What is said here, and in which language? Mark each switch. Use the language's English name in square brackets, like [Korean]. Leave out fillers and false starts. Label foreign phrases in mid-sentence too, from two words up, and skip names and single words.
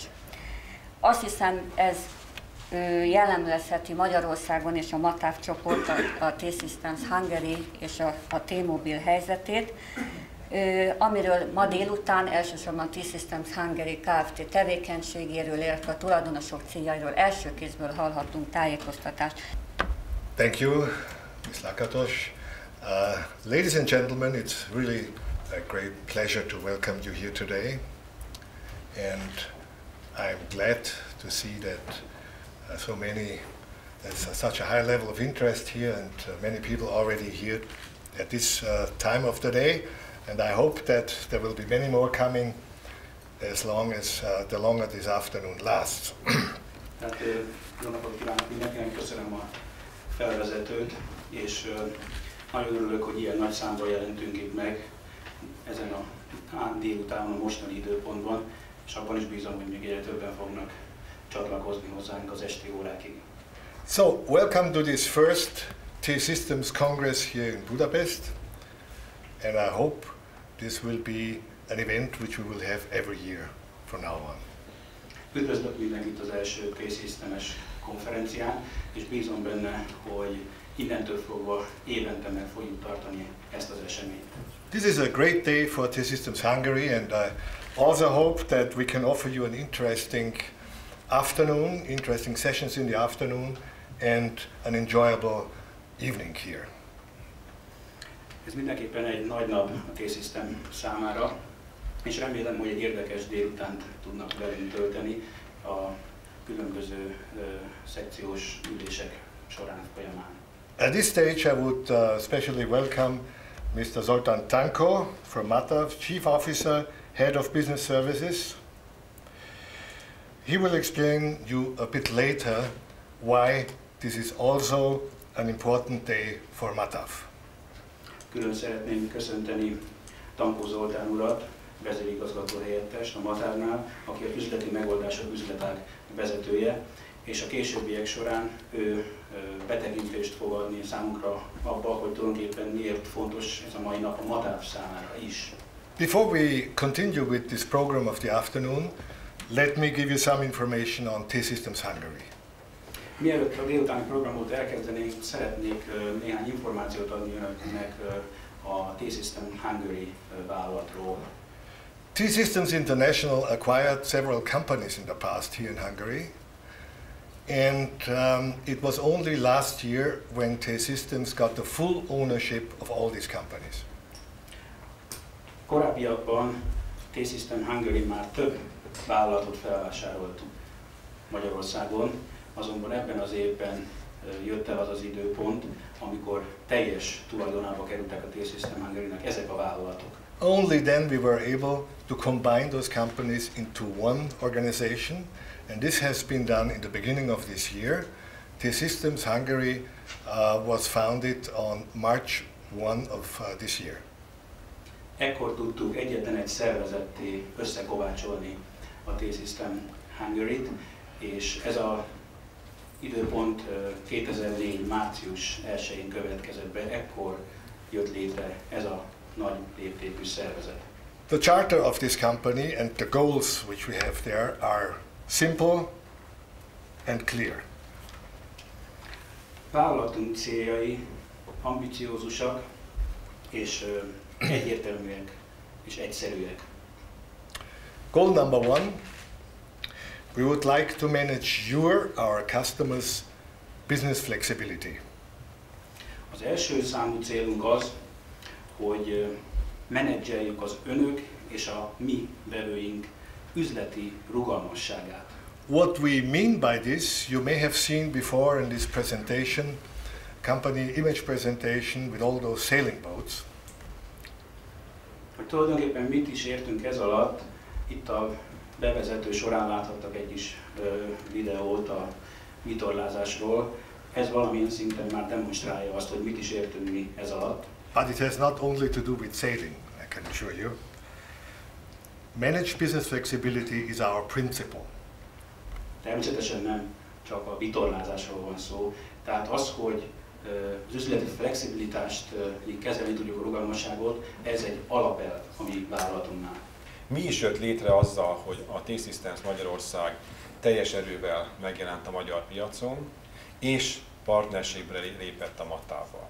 [Hungarian] Azt hiszem, ez jellemezheti Magyarországon és a Matáv csoport, a T-Systems Hungary és a T-Mobile helyzetét, amiről ma délután elsősorban a T-Systems Hungary Kft. Tevékenységéről, illetve a tulajdonosok céljairól első kézből hallhatunk tájékoztatást. [English] Thank you, Ms. Lakatos. Ladies and gentlemen, it's really a great pleasure to welcome you here today, and I'm glad to see that there's such a high level of interest here, and many people already here at this time of the day, and I hope that there will be many more coming as long as the longer this afternoon lasts. [Hungarian] Tehát jó napot kívánok mindenkinek, köszönöm a felvezetőt, és nagyon örülök, hogy ilyen nagy számban jelentünk itt meg ezen a délutánon, a mostani időpontban, és abban is bízom, hogy még egyre többen fognak csatlakozni hozzánk az esti órákig. [English] So, welcome to this first T-Systems Congress here in Budapest, and I hope this will be an event which we will have every year from now on. [Hungarian] Üdvözlök mindenkit az első T-Systemes konferencián, és bízom benne, hogy innentől fogva évente meg fogjuk tartani ezt az eseményt. [English] This is a great day for T-Systems Hungary, and I also hope that we can offer you an interesting afternoon, interesting sessions in the afternoon, and an enjoyable evening here. [Hungarian] Ez mindenképpen egy nagy nap a T-System számára, és remélem, hogy egy érdekes délutánt tudnak velünk tölteni a különböző szekciós ülések során folyamán. [English] At this stage, I would especially welcome Mr. Zoltán Tanko from MATAV, Chief Officer, Head of Business Services. He will explain you a bit later why this is also an important day for MATAV. [Hungarian] Külön szeretném köszönteni Tankó Zoltán urat, vezérigazgató helyettest a MATAV-nál, aki a üzleti megoldások üzletág vezetője, és a későbbiek során ő betekintést fog adni számunkra abba, hogy tulajdonképpen miért fontos ez a mai nap a MATAV számára is. [English] Before we continue with this program of the afternoon, let me give you some information on T-Systems Hungary. [Hungarian] Mielőtt a délutáni programot elkezdenénk, szeretnék néhány információt adni önöknek a T-System Hungary vállalatról. [English] T-Systems International acquired several companies in the past here in Hungary, and it was only last year when T-Systems got the full ownership of all these companies. [Hungarian] Korábbiakban T-System Hungary már több vállalatot felvásárolt Magyarországon, azonban ebben az évben jött el az az időpont, amikor teljes tulajdonába kerültek a T-System Hungary-nek ezek a vállalatok. [English] Only then we were able to combine those companies into one organization, and this has been done in the beginning of this year. T-Systems Hungary was founded on March 1 of this year. [Hungarian] Ekkor tudtuk egyetlen egy szervezetté összekovácsolni a T-System Hungary-t, és ez az időpont 2004. március 1-én következett be, ekkor jött létre ez a nagy léptékű szervezet. [English] The charter of this company and the goals which we have there are simple and clear. [Hungarian] Vállalatunk céljai ambiciózusak és egyértelműek és egyszerűek. [English] Goal number 1, we would like to manage our customers' business flexibility. [Hungarian] Az első számú célunk az, hogy menedzseljük az önök és a mi vevőink üzleti rugalmasságát. [English] What we mean by this, you may have seen before in this presentation, company image presentation with all those sailing boats. [Hungarian] Hogy tulajdonképpen mit is értünk ez alatt, itt a bevezető során láthattak egy kis videót a vitorlázásról. Ez valamilyen szinten már demonstrálja azt, hogy mit is értünk mi ez alatt. [English] But it has not only to do with sailing, I can assure you. Managed business flexibility is our principle. [Hungarian] Természetesen nem csak a vitorlázásról van szó, tehát az, hogy az üzleti flexibilitást kezelni tudjuk, a rugalmasságot, ez egy alapelv a mi vállalatunknál. Mi is jött létre azzal, hogy a T-Systems Magyarország teljes erővel megjelent a magyar piacon, és partnerségre lépett a MATAV-val.